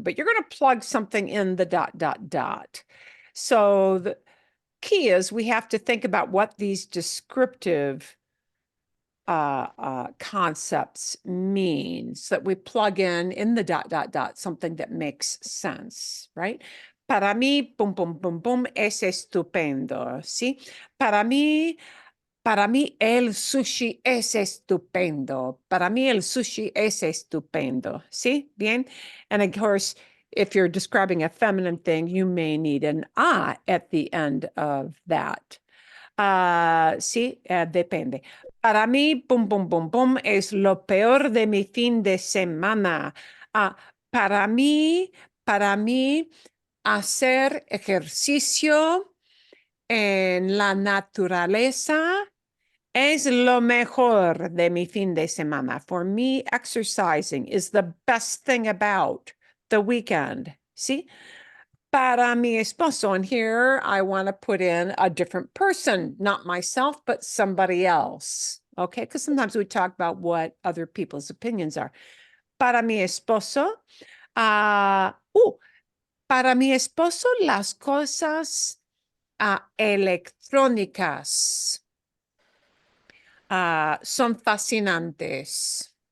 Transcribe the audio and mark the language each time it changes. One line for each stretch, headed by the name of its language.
English: But you're going to plug something in the ... So the key is we have to think about what these descriptive concepts mean, so that we plug in the ... something that makes sense, right?
Spanish: Para mí, pum, pum, pum, pum, es estupendo, ¿sí? Para mí el sushi es estupendo. Para mí el sushi es estupendo, ¿sí? Bien.
English: And of course, if you're describing a feminine thing, you may need an a at the end of that.
Spanish: Sí, depende. Para mí, pum, pum, pum, pum, es lo peor de mi fin de semana. Para mí, hacer ejercicio en la naturaleza es lo mejor de mi fin de semana.
English: For me, exercising is the best thing about the weekend.
Spanish: ¿Sí? Para mi esposo,
English: and here I want to put in a different person, not myself, but somebody else. Okay, because sometimes we talk about what other people's opinions are.
Spanish: Para mi esposo, para mi esposo, las cosas electrónicas son fascinantes.